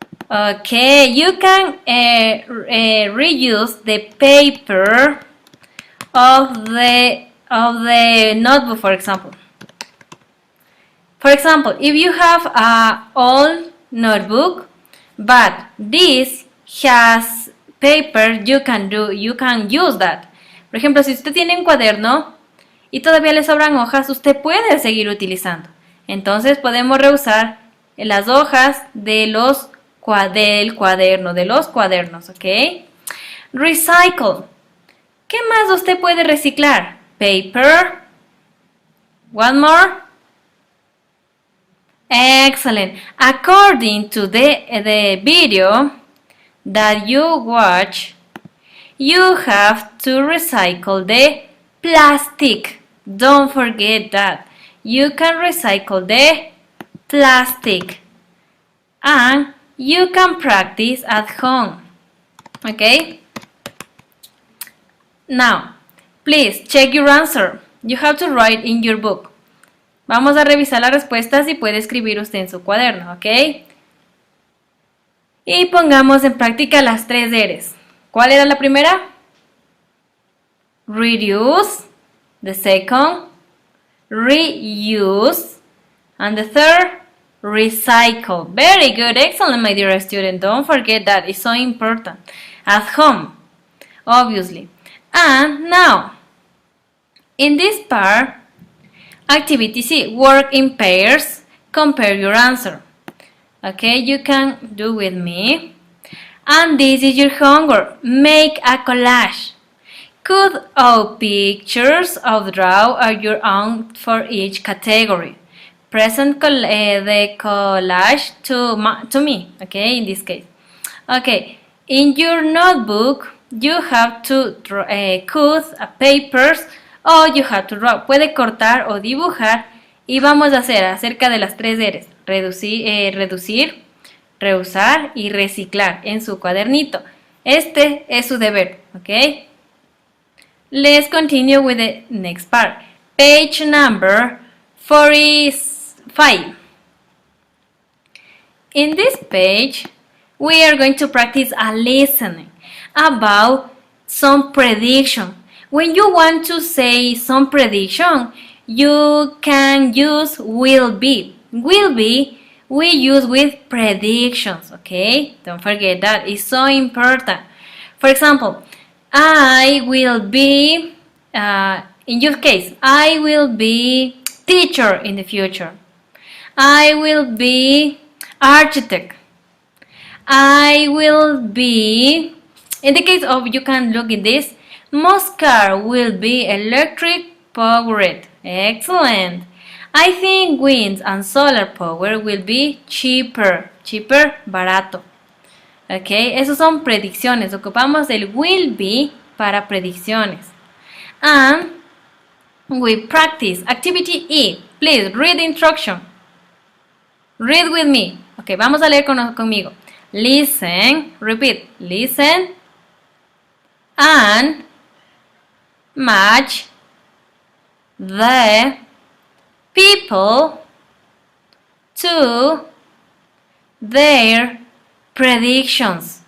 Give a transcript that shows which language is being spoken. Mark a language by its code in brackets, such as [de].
[en] Okay, you can reuse the paper of the notebook, for example. For example, if you have an old notebook, but this has paper, you can use that. [es] Por ejemplo, si usted tiene un cuaderno y todavía le sobran hojas, usted puede seguir utilizando. Entonces podemos reusar las hojas del cuaderno, de los cuadernos, ¿ok? [en] Recycle. [es] ¿Qué más usted puede reciclar? [en] Paper. One more. Excellent. According to the video that you watch, you have to recycle the plastic. Don't forget that. You can recycle the plastic. And you can practice at home. Okay? Now, please check your answer. You have to write in your book. [es] Vamos a revisar las respuestas y puede escribir usted en su cuaderno, ¿ok? Y pongamos en práctica las 3 R's. ¿Cuál era la primera? [en] Reduce. The second, reuse. And the third, recycle. Very good, excellent, my dear student. Don't forget that, it's so important. At home, obviously. And now, in this part, activity C, work in pairs, compare your answer. Okay, you can do with me. And this is your homework. Make a collage. Cut out pictures of draw or your own for each category. Present the collage to me, okay, in this case. Okay, in your notebook, you have to cut papers or you have to draw. [es] Puede cortar o dibujar y vamos a hacer acerca de las 3 R's. Reducir, reusar y reciclar en su cuadernito. Este es su deber, ¿ok? [en] Let's continue with the next part. Page number 45. In this page, we are going to practice a listening about some prediction. When you want to say some prediction, you can use will be. Will be we use with predictions, okay? Don't forget that, it's so important. For example, I will be, in your case, I will be teacher in the future. I will be architect. I will be, in the case of, you can look at this, most car will be electric powered. Excellent. I think wind and solar power will be cheaper. Cheaper, [es] barato. Ok, esos son predicciones. Ocupamos el will be para predicciones. [en] And we practice. Activity E. Please read the instruction. Read with me. [es] Ok, vamos a leer conmigo. [en] Listen. Repeat. Listen. And match the people to their predictions.